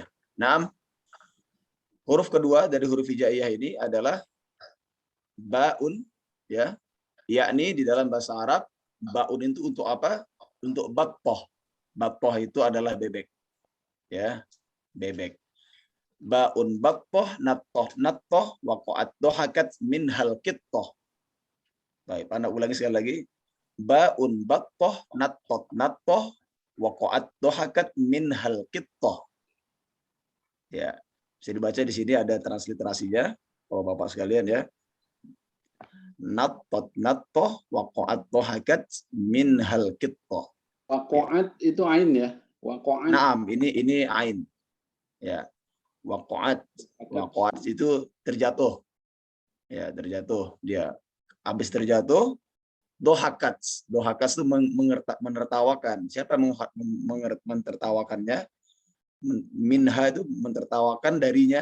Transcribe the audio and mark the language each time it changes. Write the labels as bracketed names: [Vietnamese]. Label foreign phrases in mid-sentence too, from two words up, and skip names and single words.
[Indonesian] Nah, huruf kedua dari huruf hijaiyah ini adalah baun ya, yakni di dalam bahasa Arab baun itu untuk apa? Untuk battoh. Battoh itu adalah bebek. Ya, bebek. [Arabic] باء بطة نطت وقعت ضحكت منها القطة. [Indonesian] Baik, Anda ulangi sekali lagi. [Arabic] باء بطة نطت وقعت ضحكت منها القطة. [Indonesian] Ya, bisa dibaca di sini ada transliterasinya, Bapak-bapak sekalian ya. [Arabic] نطت وقعت ضحكت منها القطة. [Indonesian] Waqa'at itu ain ya. Waqa'at. Naam, ini ain. Ya. Waqa'at itu terjatuh. Ya, terjatuh. Dia habis terjatuh, dohakat itu menertawakan. Siapa yang mentertawakannya? Minha itu mentertawakan darinya.